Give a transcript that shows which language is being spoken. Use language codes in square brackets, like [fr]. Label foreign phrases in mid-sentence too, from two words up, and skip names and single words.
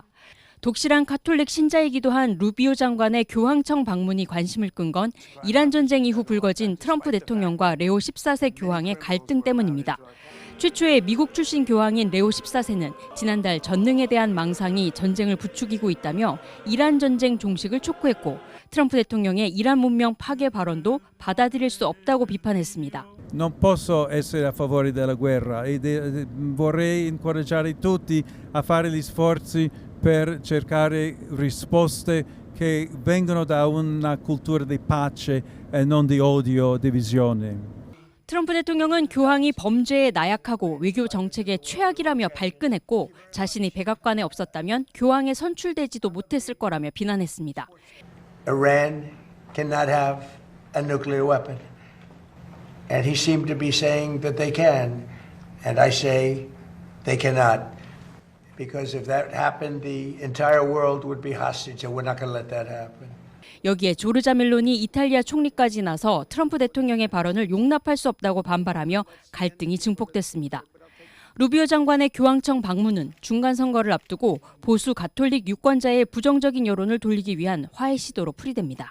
[ko] 독실한 카톨릭 신자이기도 한 루비오 장관의 교황청 방문이 관심을 끈 건 이란 전쟁 이후 불거진 트럼프 대통령과 레오 14세 교황의 갈등 때문입니다. 최초의 미국 출신 교황인 레오 14세는 지난달 전능에 대한 망상이 전쟁을 부추기고 있다며 이란 전쟁 종식을 촉구했고 트럼프 대통령의 이란 문명 파괴 발언도 받아들일 수 없다고 비판했습니다. [it] Non posso essere a favore della guerra e vorrei incoraggiare tutti a fare gli sforzi per cercare risposte che vengono da una cultura di pace e non di odio, divisione. [ko] 트럼프 대통령은 교황이 범죄에 나약하고 외교 정책의 최악이라며 발끈했고 자신이 백악관에 없었다면 교황에 선출되지도 못했을 거라며 비난했습니다. [en] Iran cannot have a nuclear weapon. And he seemed to be saying that they can. And I say they cannot. Because if that happened, the entire world would be hostage, and we're not going to let that happen. [ko] 여기에 조르자 멜로니 이탈리아 총리까지 나서 트럼프 대통령의 발언을 용납할 수 없다고 반발하며 갈등이 증폭됐습니다. 루비오 장관의 교황청 방문은 중간 선거를 앞두고 보수 가톨릭 유권자의 부정적인 여론을 돌리기 위한 화해 시도로 풀이됩니다.